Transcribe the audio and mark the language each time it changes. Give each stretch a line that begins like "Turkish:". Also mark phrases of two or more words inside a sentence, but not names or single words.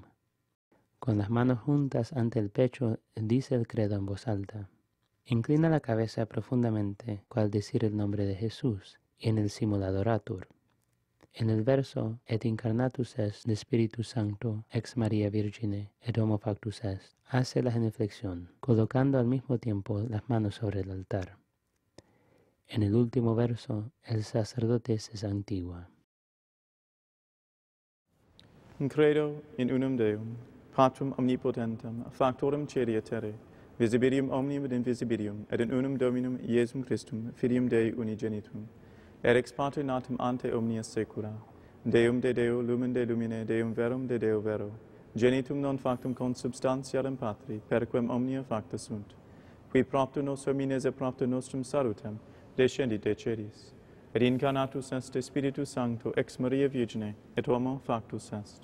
Spanish: Con las manos juntas ante el pecho, dice el credo en voz alta. Inclina la cabeza profundamente al decir el nombre de Jesús, y en el simuladoratur. En el verso,
Latin: et incarnatus est de Spiritus Sancto, ex Maria Virgine, et homo factus est,
Spanish: hace la genuflexión, colocando al mismo tiempo las manos sobre el altar. En el último verso, el sacerdote se santigua.
Latin: Credo in unum Deum, Patrum omnipotentem, factorem caeli et terrae, visibilium omnium et invisibilium, et in unum Dominum Iesum Christum, Filium Dei unigenitum, et ex Pater natum ante omnia saecula, Deum de Deo, lumen de lumine, Deum verum de Deo vero, genitum non factum consubstantialem Patri, perquem omnia facta sunt, qui propter nos homines et propter nostrum salutem, descendit de celis, et incarnatus est de Spiritus Sancto ex Maria Virgine, et homo factus est.